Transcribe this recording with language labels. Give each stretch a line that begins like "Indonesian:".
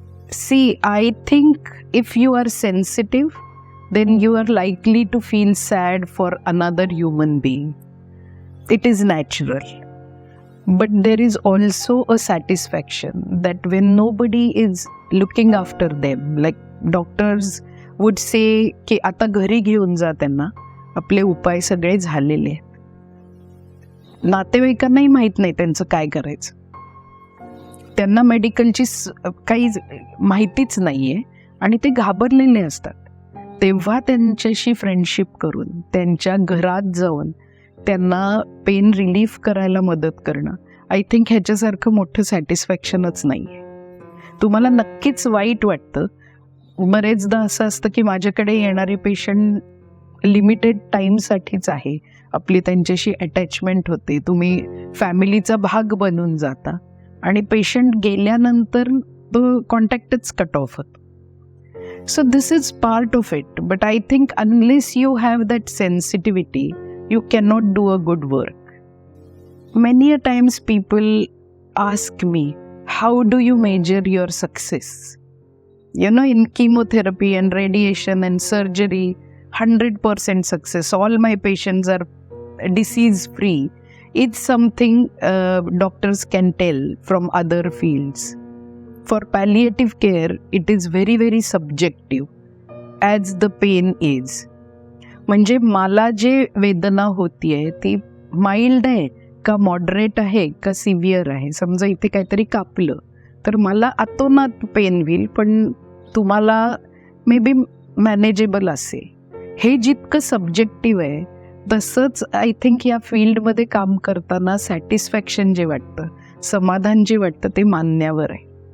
English: See, I think if you are sensitive, then you are likely to feel sad for another human being. It is natural. But there is also a satisfaction that when nobody is looking after them, like doctors would say
Marathi: की आता घरी घेऊन जा त्यांना, आपले उपाय सगळे झालेले आहेत. नातेवाईकांनाही माहीत नाही त्यांचं काय करायचं, त्यांना मेडिकलची काही माहितीच नाहीये आणि ते घाबरलेले असतात. तेव्हा त्यांच्याशी फ्रेंडशिप करून त्यांच्या घरात जाऊन त्यांना पेन रिलीफ करायला मदत करणं,
English: I think
Marathi: ह्याच्यासारखं मोठं सॅटिस्फॅक्शनच नाही आहे. तुम्हाला नक्कीच वाईट वाटतं. बरेचदा असं असतं की माझ्याकडे येणारे पेशंट लिमिटेड टाईमसाठीच आहे, आपली त्यांच्याशी अटॅचमेंट होते, तुम्ही फॅमिलीचा भाग बनून जाता आणि पेशंट गेल्यानंतर तो कॉन्टॅक्टच कट ऑफ होतो.
English: So this is part of it, but I think unless you have that sensitivity, you cannot do a good work. Many a times people ask me, how do you measure your success? You know, in chemotherapy and radiation and surgery, 100% success. All my patients are disease free. It's something doctors can tell from other fields. For palliative care, it is very, very subjective, as the pain is.
Marathi: म्हणजे मला जे वेदना होतीये ती mild आहे का moderate आहे का सिव्हिअर आहे. समजा इथे काहीतरी कापलं तर मला अतोनात पेन होईल, पण तुम्हाला
English: may be manageable
Marathi: असेल. हे जितकं सब्जेक्टिव्ह आहे तसंच
English: I think
Marathi: या फील्डमध्ये काम करताना सॅटिस्फॅक्शन जे वाटतं, समाधान जे वाटतं ते मानण्यावर आहे.